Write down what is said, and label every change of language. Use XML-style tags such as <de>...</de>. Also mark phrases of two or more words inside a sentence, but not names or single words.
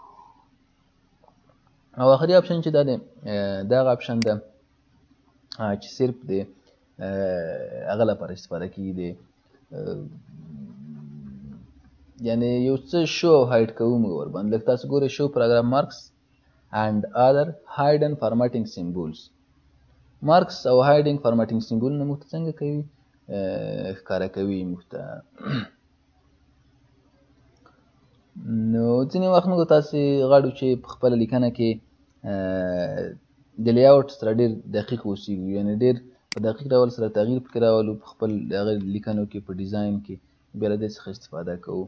<ps>او آخري اپشن چې دا دی دا هغه اپشن ده چې صرف د هغه لپاره استفاده کېږي، د یعنې یو څه شو او هایډ کوو موږ ورباندې. لکه تاسو ګورئ</ps> <en>show paragraph marks and other hidden formatting symbols.</en> <ps>مارکس او</ps> <en>hiding formatting</en> <ps>سیمبولونه موږ ته څنګه کوي، ښکاره کوي موږ ته. نو ځینې وخت موږ تاسې غواړو چې په خپله لیکنه کې د لیاوټ سره ډېر دقیق اوسېږو، یعنې ډېر په دقیق ډول سره تغییر پکې راولو په خپل هغه لیکنو کې، په ډیزاین کې بیا له دې څخه استفاده کوو.</ps>